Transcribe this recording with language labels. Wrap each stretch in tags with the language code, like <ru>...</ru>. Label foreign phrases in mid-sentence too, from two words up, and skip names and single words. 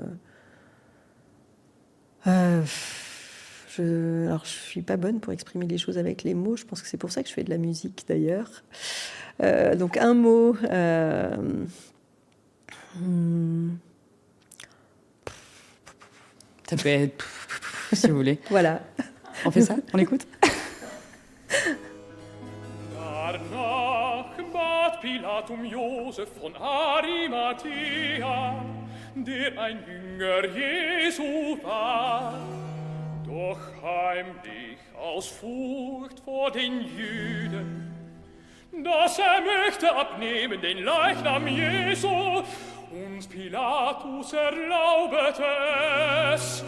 <fr>Alors, je suis pas bonne pour exprimer les choses avec les mots. Je pense que c'est pour ça que je fais de la musique, d'ailleurs. Donc, un mot. Ça peut être si vous voulez. Voilà. On fait ça ? On écoute ?</fr> <de>Danach bat Pilatum Josef von Arimathea, der ein Jünger Jesu war, doch heimlich aus Furcht vor den Jüden, dass möchte abnehmen den Leichnam Jesu, und Pilatus erlaubete es.</de>